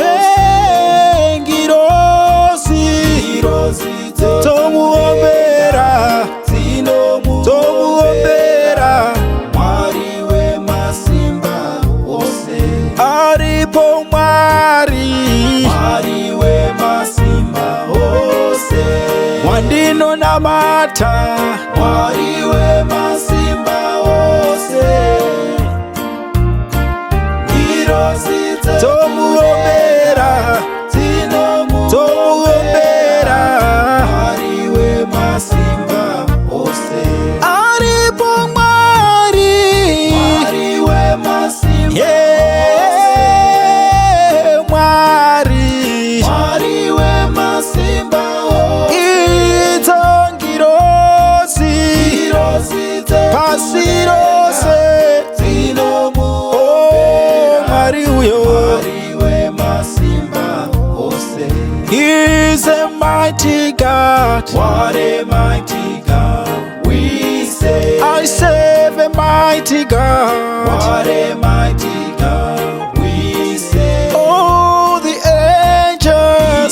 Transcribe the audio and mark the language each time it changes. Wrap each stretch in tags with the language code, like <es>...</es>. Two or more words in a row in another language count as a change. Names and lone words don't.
<sn>Hey, Girosi tomuombera, tomuombera. Mwari w'emasimba hose. Aripo Mwari, Mwari w'emasimba hose. Mwandino na mata, Mwari w'emasimba hose. tomuombera, tomuombera. Mwari w'emasimba hose. Aripo Mwari, Mwari w'emasimba yeah, Mwari, Mwari w'emasimba hose. Itongirosi, pasirose, oh, Mwari uyo. Mwari w'emasimba hose.</sn> <en>He's a mighty God. What a mighty God we say. I serve a mighty God. What a mighty God we say. Oh, the angels,</en>